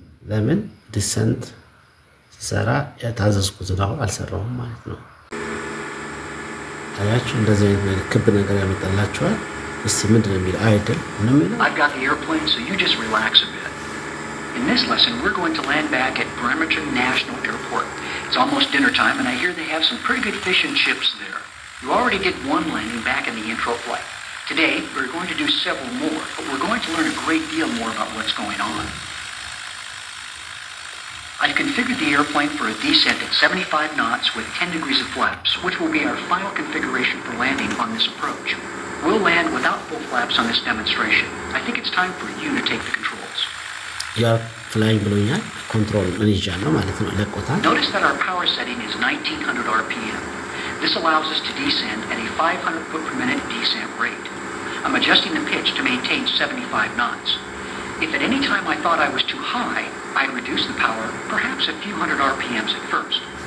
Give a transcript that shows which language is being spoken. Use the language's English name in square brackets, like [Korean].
[Amharic] ለምን ዲሰንት ሰራ ያታዘዝኩት ነው አልሰራውም ማለት ነው አያችሁ እንደዚህ አይነት ክብ ነገር ያመጣላችኋል እስቲ ምንድነው የሚል አይደል ምንም ነው [English] I've got the airplane so you just relax a bit. In this lesson we're going to land back at Bremerton National Airport. It's almost dinner time and I hear they have some pretty good fish and chips there. You already did one landing back in the intro flight. Today we're going to do several more, but we're going to learn a great deal more about what's going on. I've configured the airplane for a descent at 75 knots with 10 degrees of flaps, which will be our final configuration for landing on this approach. We'll land without full flaps on this demonstration. I think it's time for you to take the controls. Yeah, flying [Amharic] ብሎኛል ኮንትሮል ምን ይጃለው ማለት ነው ለቆታል [English] Notice that our power setting is 1900 RPM. This allows us to descend at a 500 foot per minute descent rate. I'm adjusting the pitch to maintain 75 knots. If at any time I thought I was too high, I'd reduce the power, perhaps a few hundred RPMs at first.